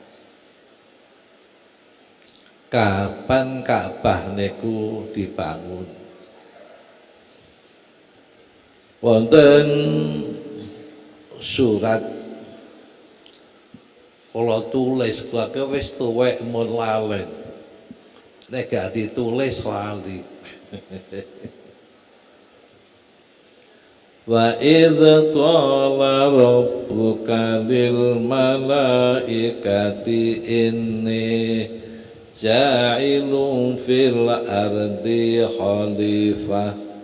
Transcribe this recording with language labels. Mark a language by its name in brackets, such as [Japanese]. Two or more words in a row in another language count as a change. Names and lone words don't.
[Javanese] Kapan Ka'bah niku dibangun? Wonten surat kula tulis kuwi wis tuwek mun lalen. Nek gak ditulis lali. [Arabic] وإذ قال ربك للملائكة إني جاعل في الأرض خليفة